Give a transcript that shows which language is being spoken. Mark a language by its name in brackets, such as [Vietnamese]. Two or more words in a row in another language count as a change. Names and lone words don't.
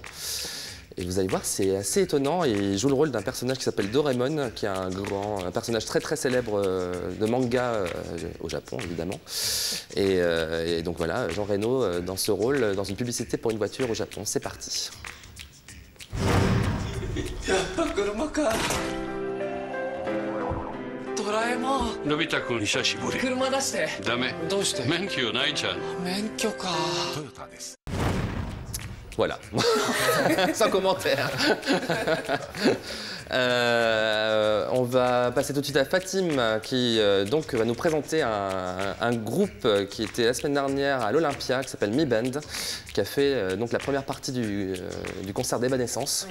[French] Et vous allez voir, c'est assez étonnant. Il joue le rôle d'un personnage qui s'appelle Doraemon, qui est un personnage très célèbre de manga au Japon, évidemment. Et donc voilà, Jean Reno dans ce rôle, dans une publicité pour une voiture au Japon. C'est parti. [Japanese] ドラえもんのび太くん久しぶり車出してダメどうして免許ないじゃん免許かトヨタです [French] Voilà, sans commentaire. On va passer tout de suite à Fatim qui donc va nous présenter un groupe qui était la semaine dernière à l'Olympia qui s'appelle Mi Band, qui a fait donc la première partie du concert d'Evanescence.